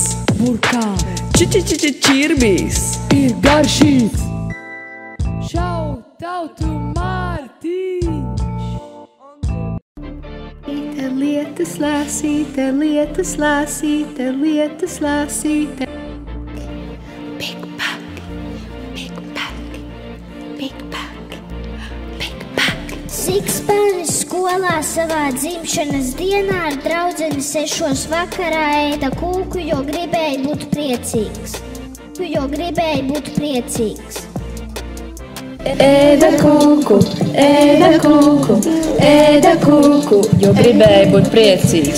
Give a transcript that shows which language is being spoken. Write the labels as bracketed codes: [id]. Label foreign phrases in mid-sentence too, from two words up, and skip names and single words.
[lv] burkān, čirbis. ir garšīgs. Šau tautu Mārtiņš. Lietas lāsīte, lietas lāsīte, lietas lāsīte. Big Bang, Big Bang, Big Bang, Big Bang. Sikspēnis skolā savā dzimšanas dienā ar draudzeni 6 vakarā ēda kūku, jo gribēja būt priecīgs. Ēda kūku, jo gribēja būt priecīgs.